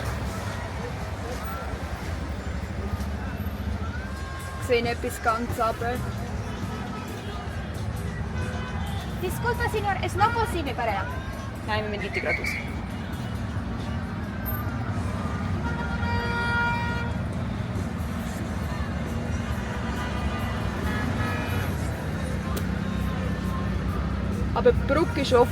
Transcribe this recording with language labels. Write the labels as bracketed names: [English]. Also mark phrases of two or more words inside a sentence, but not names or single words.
[German] Ich sehe etwas ganz runter. [Spanish] Disculpa, señor, es no posible para allá. [German] Nein, wir müssen weiter geradeaus. Aber die Brücke ist offen.